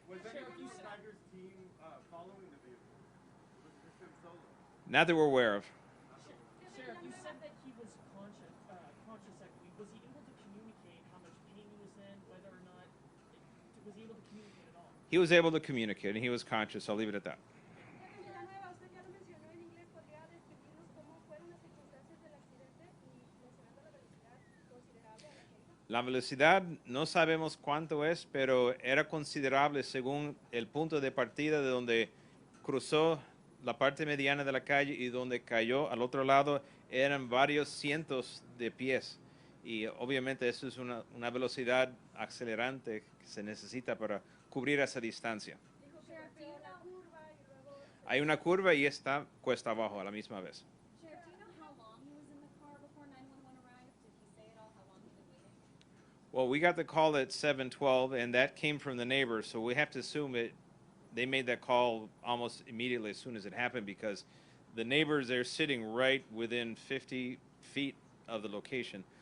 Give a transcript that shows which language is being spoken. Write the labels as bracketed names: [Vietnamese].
[English] Was anyone from Tiger's team following the vehicle? Was it just him solo? Not that we're aware of. Sheriff, you said that he was conscious, I believe. Was he able to communicate how much pain he was in, whether or not, was he able to communicate at all? He was able to communicate, and he was conscious. I'll leave it at that. [Spanish] Villanueva, usted ya lo mencionó en inglés, ¿podría describirnos cómo fueron las circunstancias del accidente y mencionando la velocidad considerable a la que iba? La velocidad no sabemos cuánto es, pero era considerable según el punto de partida de donde cruzó la parte mediana de la calle y donde cayó al otro lado eran varios cientos de pies. Y obviamente eso es una velocidad acelerante que se necesita para cubrir esa distancia. Dijo que pasó la curva y luego... Hay una curva y está cuesta abajo a la misma vez. [English] Sheriff, do you know how long he was in the car before 911 arrived? Did he say at all how long he was waiting? Well, we got the call at 7:12, and that came from the neighbors, so we have to assume they made that call almost immediately as soon as it happened because the neighbors, they're sitting right within 50 feet of the location.